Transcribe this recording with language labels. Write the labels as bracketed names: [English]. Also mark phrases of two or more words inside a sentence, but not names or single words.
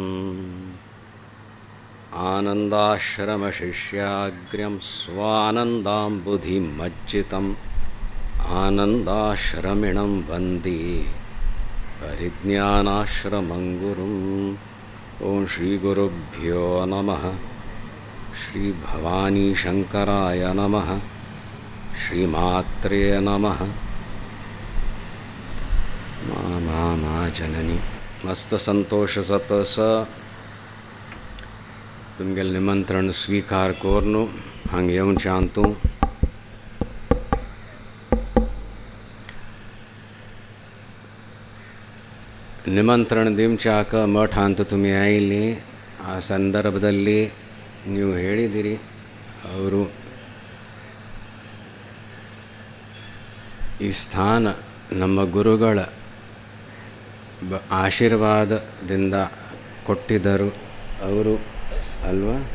[Sanskrit] आनन्दाश्रमशिष्याग्र्यं स्वानन्दाम्बुधिमज्जितम् आनन्दाश्रमिणं वन्दे परिज्ञानाश्रमं गुरुम्। ॐ श्रीगुरुभ्यो नमः। श्रीभवानीशङ्कराय नमः। श्रीमात्रे नमः। [Konkani] मा जननी मस्त संतोष सतस तुमगे निमंत्रण स्वीकार कोरनु हंग येऊन शांतू ನಿಮಂತ್ರಣ ದಿಮ್ಚಾಕ ಮಠ ಅಂತ ತುಮಿ [Kannada] ಇಲ್ಲಿ ಆ ಸಂದರ್ಭದಲ್ಲಿ ನೀವು ಹೇಳಿದಿರಿ ಅವರು ಈ ಸ್ಥಾನ ನಮ್ಮ ಗುರುಗಳ ಆಶೀರ್ವಾದದಿಂದ ಕೊಟ್ಟಿದ್ದರು ಅವರು ಅಲ್ವಾ.